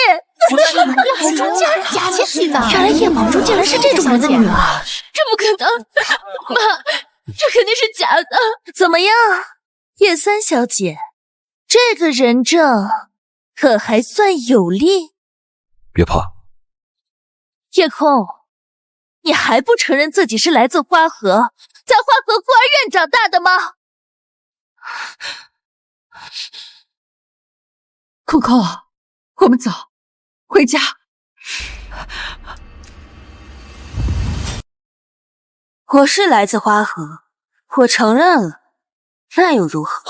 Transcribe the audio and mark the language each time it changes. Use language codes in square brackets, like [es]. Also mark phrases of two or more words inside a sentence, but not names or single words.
[zh] 假戲呢？原來葉寶珠竟然是這種人的女兒，這不可能！媽，這肯定是假的。怎麼樣，葉三小姐，這個人證可還算有力？別怕。葉空，你還不承認自己是來自花河，在花河孤兒院長大的嗎？空空，我們走，回家。我是來自花河，我承認了，那又如何？